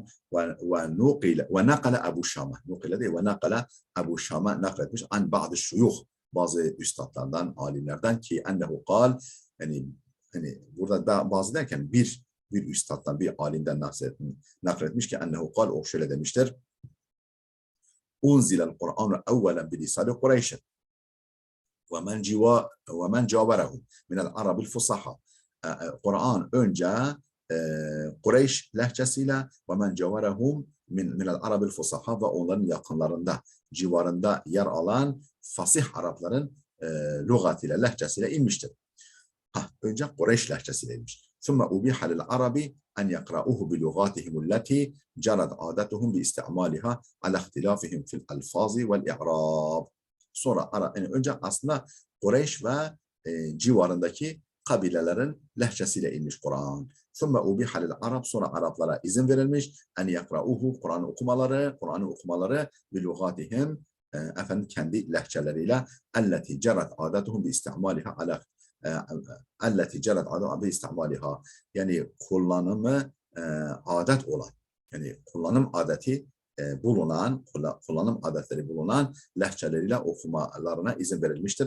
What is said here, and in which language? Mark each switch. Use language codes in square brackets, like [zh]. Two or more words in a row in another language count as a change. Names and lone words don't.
[ar] ونقل أبو شامة, [tr] nukila değil, [ar] ونقل أبو شامة [tr] nakletmiş [ar] عن بعض الشيوخ, [tr] bazı üstadlardan, alimlerden ki [ar] أنه قال, [tr] yani burada bazı derken bir üstaddan, bir alimden nakletmiş ki [ar] أنه قال, [tr] o şöyle demiştir. [ar] أنزل القرآن أولا بلسان قريش ومن جاوره من العرب الفصحى. [tr] Kur'an önce Kureyş lehçesiyle [ar] ومن جاورهم من العرب الفصحاء [tr] ve onların yakınlarında, civarında yer alan fasih Arapların lügatıyla, lehçesiyle inmiştir. Önce Kureyş lehçesiyle inmiş. [ar] ثم أبيح للعرب أن يقرأوه بلغاتهم التي جرت عادتهم باستعمالها على اختلافهم في الألفاظ والإعراب. [tr] Sonra yani önce aslında Kureyş ve civarındaki kabilelerin lehçesiyle inmiş Kur'an. [ar] ثم أبيح للعرب, [tr] sonra Araplara izin verilmiş [ar] أن يقرؤوه, [tr] Kur'an'ı okumaları bilughatihim, efendim kendi lehçeleriyle [ar] التي جرت عادتهم باستعمالها على التي جرت عادتهم باستعمالها, [tr] yani kullanımı adet olan, yani kullanım adeti bulunan, kullanım adetleri bulunan lehçeleriyle okumalarına izin verilmiştir.